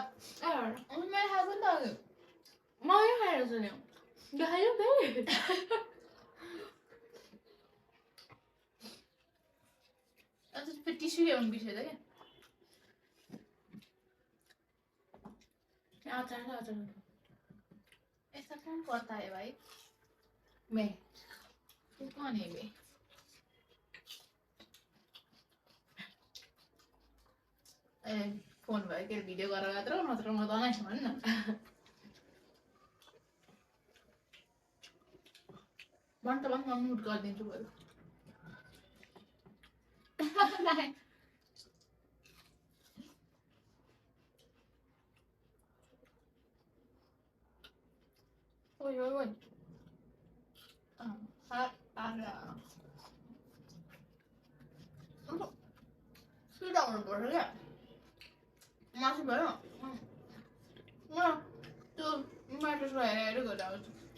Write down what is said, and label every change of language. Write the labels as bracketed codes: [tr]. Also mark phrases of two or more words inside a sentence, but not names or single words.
[ne] मैले खाएको नि त अघि मैले खाएर सुन्यो देखायो फेरि अन्त फेरि टिस्यु ल्याउनु बिर्सेछ क्या अचार छ अचार [hi] ऐसा कौन करता है भाई मैं तू कौन है बे [ne] ए फोन भयो के भिडियो गरेर मात्र नत्र म तँलाई भन् न भन् त भन् म म्युट गरिदिन्छु बरु ओइ ओइ ओइ सुधा हुनुपर्छ क्या मासु भयो म त्यो म्याट्रेसको हेरेर हेरेर गरेर आउँछु